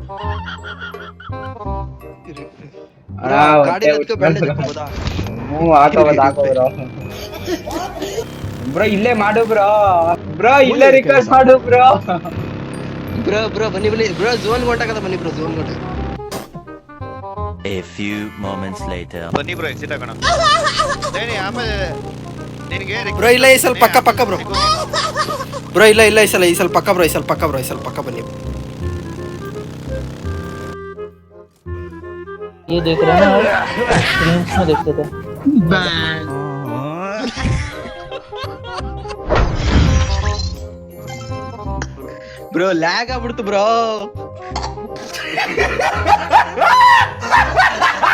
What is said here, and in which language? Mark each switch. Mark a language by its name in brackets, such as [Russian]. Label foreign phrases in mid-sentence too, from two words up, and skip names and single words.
[Kannada] ಗಾಡಿ ಹಾಕೋಬೋದಾ? ಹಾಕೋಬೋದು ಬ್ರೋ ಇಲ್ಲೇ ಮಾಡು ಬ್ರೋ ಇಲ್ಲೇ ರಿಕಾರ್ಡ್ ಮಾಡು ಬ್ರೋ ಬನ್ನಿ ಬ್ರೋ ಝೋನ್ ಹೊಂಟಾಗದ ಬನ್ನಿ ಬ್ರೋ ಝೋನ್ ಹೊಂಟಾಗ. [English] A few moments later. [Kannada] ಬನ್ನಿ ಬ್ರೋ ಎಕ್ಸಿಟ್ ಆಗೋಣ. ಆಮೇಲೆ ನಿನಗೆ ಬ್ರೋ ಇಲ್ಲ ಈ ಸಲ ಪಕ್ಕ ಬ್ರೋ. ಬ್ರೋ ಇಲ್ಲ ಈ ಸಲ ಪಕ್ಕ ಬ್ರೋ ಬನ್ನಿ. [Hindi] ये देख रहे हैं ना, स्क्रीन में देखते थे [Kannada] ಬ್ರೋ ಲ್ಯಾಗ್ ಆಗ್ಬಿಡ್ತು ಬ್ರೋ.